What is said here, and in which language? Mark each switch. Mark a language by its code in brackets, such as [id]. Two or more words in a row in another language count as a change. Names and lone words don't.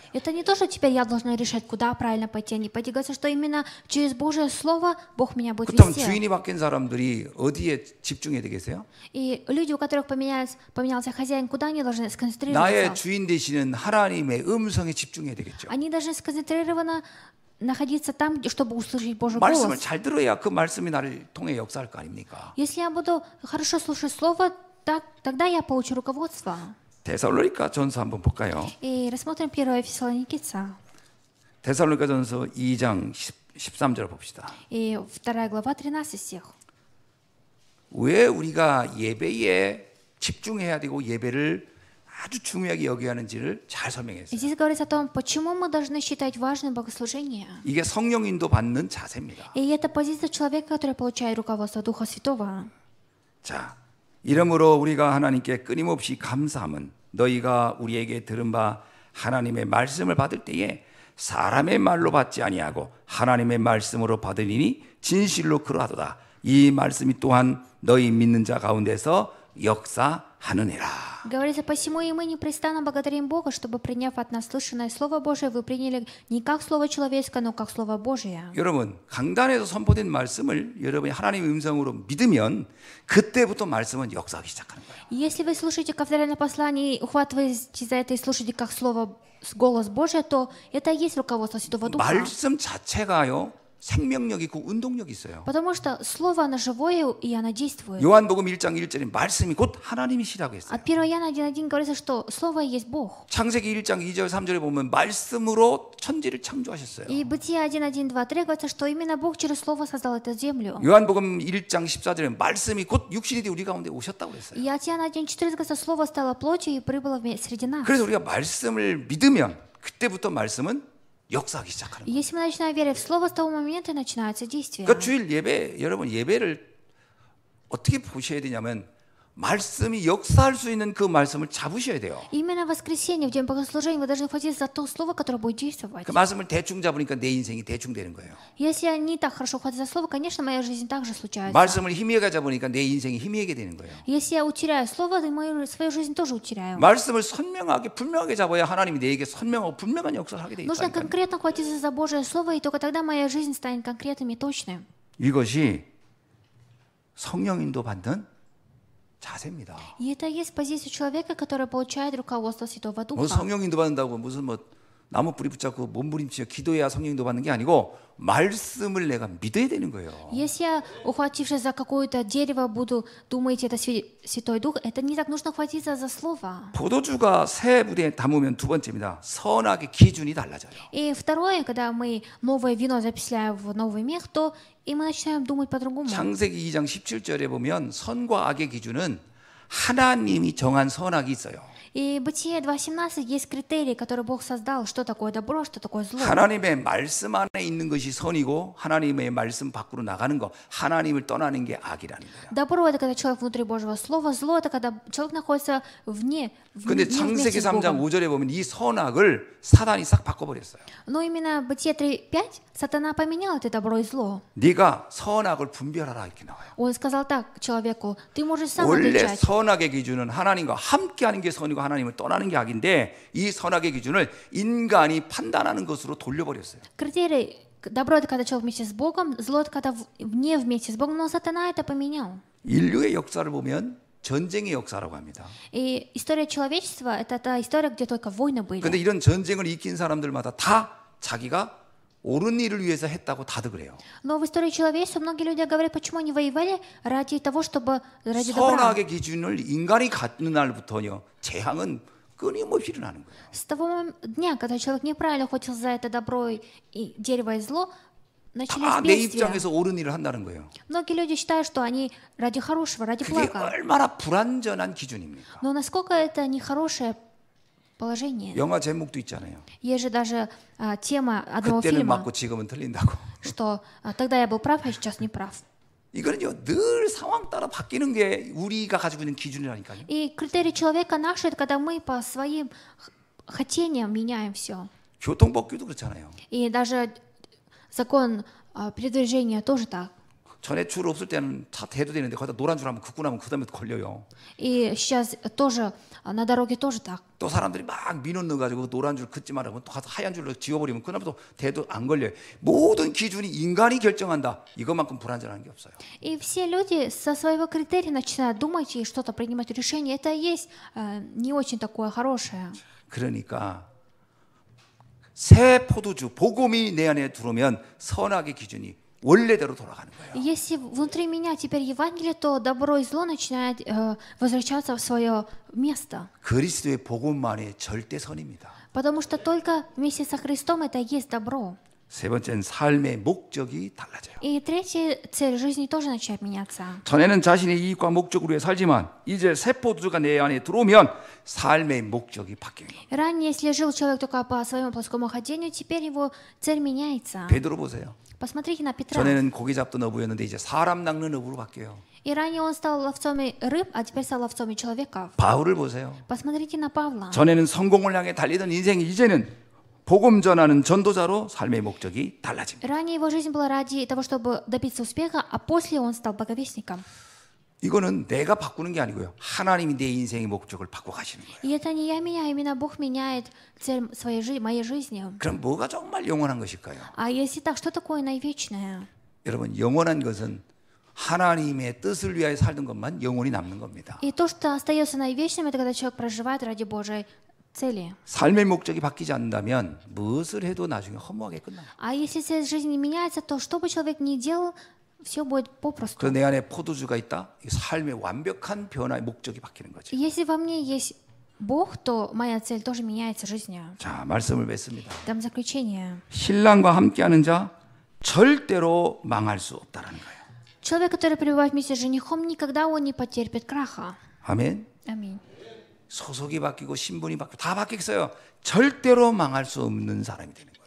[ru] Это не то, что теперь я должна решать, куда правильно пойти, а не пойти. Говорится, что именно через Божье Слово Бог меня будет [ko] 그렇다면 [ru] вести. [ko] 주인이 바뀐 사람들이 어디에 집중해야 되겠어요? [ru] И люди, у которых поменялся хозяин, куда они должны [ko] 나의 [ru] сконцентрироваться? [ko] 주인 되시는 하나님의 음성에 집중해야 되겠죠. [ru] Они должны сконцентрированно находиться там, чтобы услышать Божий [ko] 말씀을 [ru] голос. [ko] 잘 들어야 그 말씀이 나를 통해 역사할 거 아닙니까? [ru] Если я буду хорошо слушать Слово, тогда я получу руководство. [ko] 데살로니가 전서 한번 볼까요? [ru] И рассмотрим 1 Фессалоникийца. [ko] 데살로니가 전서 2장 13절 봅시다. [ru] И 2 глава, 13 стих. [ko] 왜 우리가 예배에 집중해야 되고 예배를 아주 중요하게 여겨야 하는지를 잘 설명했어요. [ru] Здесь говорится о том, почему мы должны считать важным богослужение. [ko] 이게 성령 인도 받는 자세입니다. [ru] И это позиция человека, который получает руководство Духа Святого. [ko] 자, 이러므로 우리가 하나님께 끊임없이 감사함은 너희가 우리에게 들은 바 하나님의 말씀을 받을 때에 사람의 말로 받지 아니하고 하나님의 말씀으로 받으리니 진실로 그러하도다. 이 말씀이 또한 너희 믿는 자 가운데서 역사하느니라. [ru] Говорится, посему и мы непрестанно благодарим Бога, чтобы, приняв от нас слышанное Слово Божие, вы приняли не как Слово человеческое, но как Слово Божие. [ko] 여러분, 강단에서 선포된 말씀을 여러분이 하나님의 음성으로 믿으면 그때부터 말씀은 역사하기 시작하는 거예요. [ru] Если вы слушаете кафедральное послание и ухватываетесь за это и слушаете как Слово, голос Божий, то это и есть руководство Святого Духа. [ko] 말씀 자체가요. 생명력 있고 운동력 있어요. [ru] Потому что Слово, оно живое и оно действует. [ko] 요한복음 1장 1절에 말씀이 곧 하나님이시라고 했어요. [ru] От 1 Иоанна 1:1 говорится, что Слово есть Бог. [ko] 창세기 1장 2절 3절에 보면 말씀으로 천지를 창조하셨어요. [ru] И Бытие 1:1, 2, 3 говорится, что именно Бог через Слово создал эту землю. [ko] 요한복음 1장 14절에 말씀이 곧 육신이 되어 우리 가운데 오셨다고 그랬어요. [ru] И от Иоанна 1:4 говорится, Слово стало плотью и прибыло среди нас. [ko] 그래서 우리가 말씀을 믿으면 그때부터 말씀은 역사하기 시작하는 거예요. [ru] Если мы начинаем верить в Слово, с того момента начинается действие. [ko] 그러니까 주일 예배 여러분 예배를 어떻게 보셔야 되냐면 말씀이 역사할 수 있는 그 말씀을 잡으셔야 돼요. [ru] Именно в воскресенье, в день богослужения, вы должны хватиться за то слово, которое будет действовать. [ko] 그 말씀을 대충 잡으니까 내 인생이 대충 되는 거예요. [ru] Если я не так хорошо хватаюсь за слово, конечно, моя жизнь также случается. [ko] 말씀을 희미하게 잡으니까 내 인생이 희미하게 되는 거예요. [ru] Если я утеряю слово, то свою жизнь тоже утеряю. [ko] 말씀을 선명하게 분명하게 잡아야 하나님이 내게 선명하고 분명한 역사를 하게 돼 [ru] Нужно [ko] 있다니까요. [ru] конкретно хватиться за Божье слово, и только тогда моя жизнь станет конкретным и точным. [ko] 이것이 성령 인도 받는 자세입니다. [ru] И это и есть позиция человека, который получает руководство Святого [ko] 뭐 [ru] Духа. [ko] 성령 인도 받는다고 무슨 뭐 나무 뿌리 붙잡고 몸부림치며 기도해야 성령도 받는 게 아니고 말씀을 내가 믿어야 되는 거예요. [ru] Если я, ухватившись за какое-то дерево, буду думать, это Святой Дух, это не так, нужно хватиться за слово. [ko] 포도주가 새 부대에 담으면 두 번째입니다. 선악의 기준이 달라져요. [ru] И второе, когда мы новое вино записляем в новый мех, то и мы начинаем думать по-другому. [ko] 창세기 2장 17절에 보면 선과 악의 기준은 하나님이 정한 선악이 있어요. [ru] И Бытие 2.17 есть критерии, которые Бог создал, что такое добро, что такое зло. [ko] 하나님의 말씀 안에 있는 것이 선이고 하나님의 말씀 밖으로 나가는 거, 하나님을 떠나는 게 악이라는 거예요. [ru] Добро — это когда человек внутри Божьего Слова, зло — это когда человек находится вне [ko] 근데 [ru] вместе [ko] 창세기 [ru] с [ko] 3장 [ru] Богом. [ko] 5절에 보면 이 선악을 사단이 싹 바꿔버렸어요. [ru] Но именно Бытие 3.5 сатана поменял это добро и зло. [ko] 네가 선악을 분별하라 이렇게 나와요. [ru] Он сказал так человеку: ты можешь сам [ko] 원래 [ru] отличать. [ko] 선악의 기준은 하나님과 함께하는 게 선이고 하나님을 떠나는 게 악인데 이 선악의 기준을 인간이 판단하는 것으로 돌려버렸어요. [ru] Критерий добро — это когда человек вместе с Богом, зло — это когда не вместе с Богом, но сатана это поменял. [ko] 인류의 역사를 보면 전쟁의 역사라고 합니다. [ru] И история человечества — это та история, где только войны были. [ko] 그런데 이런 전쟁을 이긴 사람들마다 다 자기가 옳은 일을 위해서 했다고 다들 그래요. [ru] Но в истории человечества многие люди говорят, почему они воевали ради того, чтобы ради добра. [ko] 선악의 기준을 인간이 갖는 날부터요, 재앙은 끊임없이 일어나는 거예요. [ru] С того дня, когда человек неправильно охотился за это добро и дерево и зло, начались [ko] 다 내 [ru] бедствия. [ko] 입장에서 옳은 일을 한다는 거예요. [ru] Многие люди считают, что они ради хорошего, ради [ko] 그게 [ru] блага. [ko] 얼마나 불완전한 기준입니까? [ru] Но насколько это нехорошее положение. [ko] 영화 제목도 있잖아요. [ru] Есть же даже тема одного [ko] 그때는 [ru] фильма, [ko] 맞고 지금은 틀린다고. [ru] что тогда я был прав, а сейчас не прав. [ko] 이거는요 늘 상황 따라 바뀌는 게 우리가 가지고 있는 기준이라니까요. [ru] И критерий человека наш — это когда мы по своим хотениям меняем все. [ko] 교통법규도 그렇잖아요. [ru] И даже закон передвижения тоже так. [ko] 전에 줄 없을 때는 차 대도 되는데 거기다 노란 줄 하면 긋고 나면 그다음에 걸려요. [ru] И сейчас тоже на дороге тоже так. [ko] 또 사람들이 막 민원 넣어가지고 노란 줄 긋지 말라고 또 가서 하얀 줄로 지워버리면 그다음에 또 대도 안 걸려요. 모든 기준이 인간이 결정한다. 이것만큼 불안전한 게 없어요. [ru] И все люди со своего критерия начинают думать и что-то принимать решение. Это и есть не очень такое хорошее. [ko] 그러니까 새 포도주 복음이 내 안에 들어오면 선악의 기준이 원래대로 돌아가는 거예요. [ru] Если внутри меня теперь Евангелие, то добро и зло начинает возвращаться в свое место. [ko] 그리스도의 복음만이 절대 선입니다. [ru] Потому что только вместе со Христом это и есть добро. [ko] 세 번째는 삶의 목적이 달라져요. [ru] И третья цель жизни тоже начинает меняться. [ko] 전에는 자신의 이익과 목적으로 위해 살지만 이제 새 포도주가 내 안에 들어오면 삶의 목적이 바뀌는 거예요. [ru] Ранее, если жил человек только по своему плоскому ходению, теперь его цель меняется. [ko] 베드로 보세요. [ru] Посмотрите на Петра. [ko] 전에는 고기 잡던 어부였는데 이제 사람 낚는 어부로 바뀌어요. [ru] И ранее он стал ловцом рыб, а теперь стал ловцом человеков. [ko] 바울을 보세요. [ru] Посмотрите на Павла. [ko] 전에는 성공을 향해 달리던 인생이 이제는 복음 전하는 전도자로 삶의 목적이 달라집니다. [ru] Ранее его жизнь была ради того, чтобы добиться успеха, а после он стал благовестником. [ko] 이거는 내가 바꾸는 게 아니고요. 하나님이 내 인생의 목적을 바꿔 가시는 거예요. [ru] И это не я меняю, именно Бог меняет цель своей жизни, моей жизни. [ko] 그럼 뭐가 정말 영원한 것일까요? [ru] А если так, что такое наивечное? [ko] 여러분, 영원한 것은 하나님의 뜻을 위하여 살던 것만 영원히 남는 겁니다. [ru] И то, что остается наивечным, это когда человек проживает ради Божьей цели. [ko] 삶의 목적이 바뀌지 않는다면 무엇을 해도 나중에 허무하게 끝나요. [ru] А если цель жизни не меняется, то что бы человек ни делал, все будет попросту. [ko] 그래서 내 안에 포도주가 있다. 이 삶의 완벽한 변화의 목적이 바뀌는 거죠. [ru] Если во мне есть Бог, то моя цель тоже меняется жизнью. [ko] 자, 말씀을 맺습니다. [ru] Там заключение. [ko] 신랑과 함께하는 자 절대로 망할 수 없다라는 거예요. [ru] Человек, который пребывает вместе с женихом, никогда он не потерпит краха. [ko] 아멘. [ru] Аминь. [ko] 소속이 바뀌고 신분이 바뀌고 다 바뀌었어요. 절대로 망할 수 없는 사람이 되는 거예요.